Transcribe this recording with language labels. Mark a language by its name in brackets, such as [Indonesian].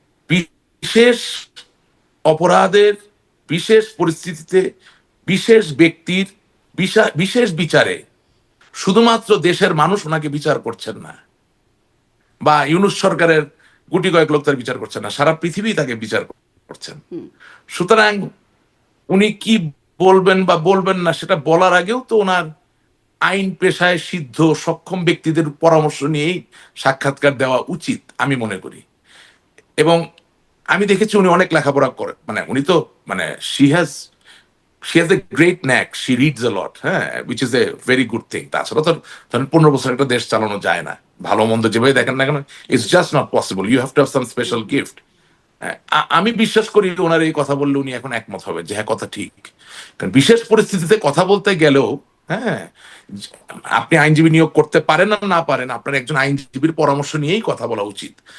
[Bangla] বিশেষ অপরাধের বিশেষ পরিস্থিতিতে বিশেষ ব্যক্তির বিশেষ বিচারে শুধুমাত্র দেশের মানুষ ওনাকে বিচার করছেন না, বা ইউনূস সরকারের গুটি কয়েক লোক তার বিচার করছেন না, সারা পৃথিবী তাকে বিচার করছেন। সুতরাং উনি কি বলবেন বা বলবেন না সেটা বলার আগেও তো ওনার আইন পেশায় সিদ্ধ সক্ষম ব্যক্তিদের পরামর্শ নিয়েই সাক্ষাৎকার দেওয়া উচিত আমি মনে করি। এবং আমি দেখেছি উনি অনেক লেখাপড়া করে, মানে উনি তো মানে [English] she has a great knack, she reads a lot, হ্যাঁ, which is a very good thing. [Bangla] তাছাড়া তো ধরেন 15 বছর একটা দেশ চালানো যায় না, ভালো মন্দ যেভাবে দেখেন না কেন, [English] It's just not possible, you have to have some special gift. [Bangla] আমি বিশ্বাস করি ওনার এই কথা বললে উনি এখন একমত হবে যে হ্যাঁ কথা ঠিক। কারণ বিশেষ পরিস্থিতিতে কথা বলতে গেলেও, হ্যাঁ, আপনি আইনজীবী নিয়োগ করতে পারেন না না পারেন, আপনার একজন আইনজীবীর পরামর্শ নিয়েই কথা বলা উচিত।